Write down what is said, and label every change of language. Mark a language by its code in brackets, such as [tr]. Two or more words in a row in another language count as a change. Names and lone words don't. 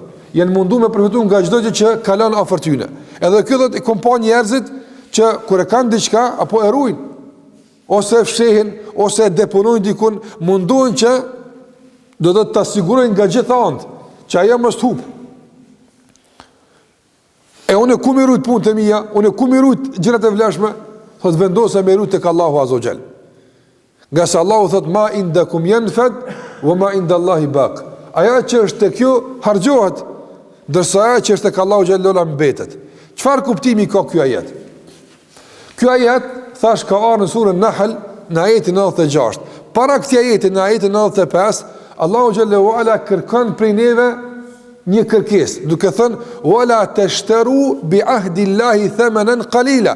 [sq] janë mundu me përfitu nga çdo gjë që kalon afër tyne. Edhe kjo do të kompon njerëzit që kur e kanë diçka apo e ruajnë, ose fshehin, ose e deponojnë dikun, munduhen që do të ta sigurojnë nga gjitha anët, që ajo mos hup. E unë ku më rujt punët e mia, unë ku më rujt gjërat e vlefshme, thot vendosë me rujt tek Allahu [ar] عز وجل. [sq] Nga se Allahu thot [ar] ما عندكم ينفد وما عند الله باق. [sq] Ajo që është tek ju harxhohet, ndërsa ajo që është tek Allahu [ar] جل وعلا [sq] mbetet. Çfarë kuptimi ka ky ajet? Ky ajet thash ka ardhur në surën Nahl në ajetin 96. Para këtij ajeti në ajetin 95, Allahu [ar] جل وعلا [sq] kërkon prej neve një kërkesë, duke thënë [ar] ولا تشتروا بعهد الله ثمنا قليلا.